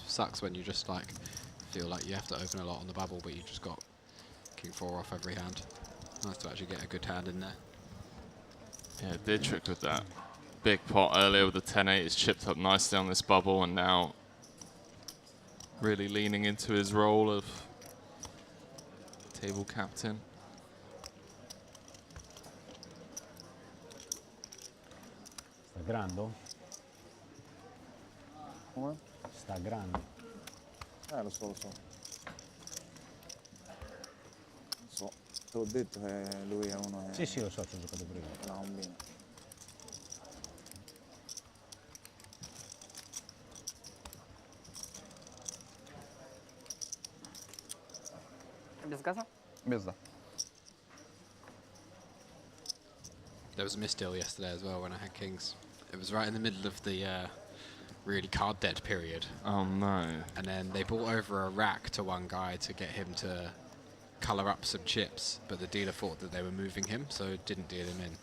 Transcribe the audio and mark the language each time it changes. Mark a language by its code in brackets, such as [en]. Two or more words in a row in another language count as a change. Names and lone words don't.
[en] Sucks when you just like feel like you have to open a lot on the bubble, but you just got king 4 off every hand. Nice to actually get a good hand in there. Yeah, Dietrich with that big pot earlier with the 10-8 is chipped up nicely on this bubble, and now really leaning into his role of table captain. [it] Sta grande? Come? Sta grande. Lo so, lo so. Lo so. Te l'ho detto che lui è uno che... Sì, sì, lo so, ci ho giocato prima. La combina. [ru] Без газа? Без, да. [en] There was a misdeal yesterday as well when I had kings. It was right in the middle of the really card dead period. Oh no. And then they brought over a rack to one guy to get him to colour up some chips, but the dealer thought that they were moving him, so didn't deal him in.